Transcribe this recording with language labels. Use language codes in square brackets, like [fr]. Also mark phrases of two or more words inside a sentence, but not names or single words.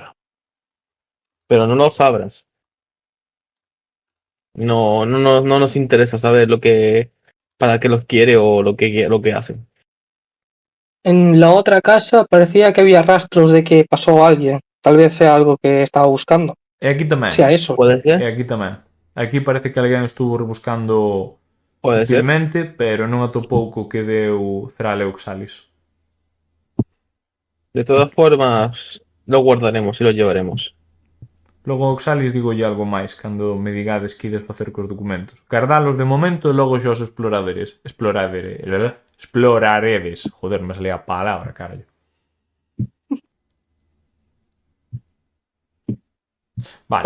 [es] Pero no los abras. No nos interesa saber para qué los quiere o lo que hacen. En la otra casa parecía que había rastros de que pasó alguien. Tal vez sea algo que estaba buscando. [gl] E aquí tamén. [es] Sea eso. ¿Puede ser? [gl] E aquí tamén. [es] Aquí parece que alguén estuvo rebuscando Puede ser. [gl] útilmente, pero non atopou co que deu Thrall e Oxalis. [es] De todas formas, lo guardaremos y lo llevaremos. [gl] Logo Oxalis digolle algo máis cando me digades que ides facer cos documentos. Gardalos de momento e logo xa os exploraredes. [es] Joder, me salía a palabra, carallo. Vale.